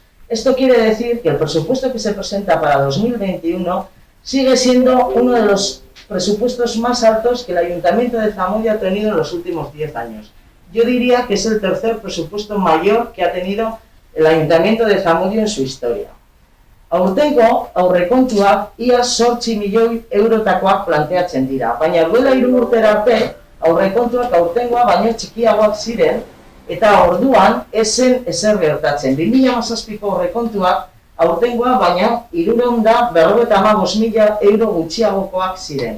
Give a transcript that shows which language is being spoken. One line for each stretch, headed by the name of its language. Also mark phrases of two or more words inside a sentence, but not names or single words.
Spanish: Esto quiere decir que el presupuesto que se presenta para 2021 sigue siendo uno de los presupuestos más altos que el Ayuntamiento de Zamudio ha tenido en los últimos 10 años. Yo diría que es el tercer presupuesto mayor que ha tenido el Ayuntamiento de Zamudio en su historia.
Basque: Aurtengo, aurrekontuak ia 8 milioi eurotakoak planteatzen dira, baina duela 3 urtera arte, aurrekontuak aurtengoa baino txikiagoak ziren, eta orduan esen ezer gertatzen. 2017ko aurrekontuak aurtengoa baino 355.000 euro gutxiagokoak ziren.